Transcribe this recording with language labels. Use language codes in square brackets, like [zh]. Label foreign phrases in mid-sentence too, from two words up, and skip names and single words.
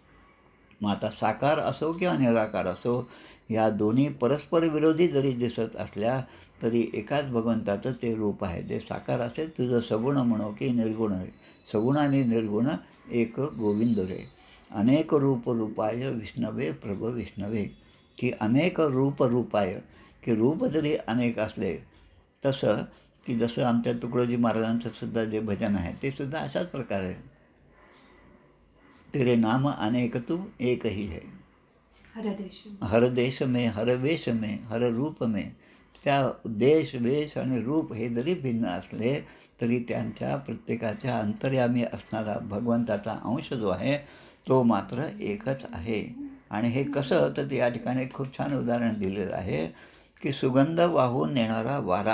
[mr] मग आता साकार असो किंवा निराकार असो, या दोन्ही परस्पर विरोधी जरी दिसत असल्या तरी एकाच भगवंताचं ते रूप आहे. ते साकार असेल, तुझं सगुण म्हणो की निर्गुण आहे, सगुण आणि निर्गुण एक गोविंद रे. [sa] अनेक रूप रूपाय विष्णवे प्रभ विष्णवे, [mr] की [sa] अनेक रूप रूपाय, [mr] की रूप जरी अनेक असले तसं, की जसं आमच्या तुकडोजी महाराजांचं सुद्धा जे भजन आहे ते सुद्धा अशाच प्रकारे, [hi] तेरे नाम अनेक तू एक ही है, हर देश में, हर वेश में, हर रूप में, [mr] त्या देश वेश आणि रूप हे जरी भिन्न असले तरी त्यांच्या प्रत्येकाच्या अंतर्यामी असणारा भगवंताचा अंश जो आहे तो मात्र एकच आहे. आणि हे कसं, तर या ठिकाणी खूप छान उदाहरण दिलेलं आहे की सुगंध वाहून नेणारा वारा.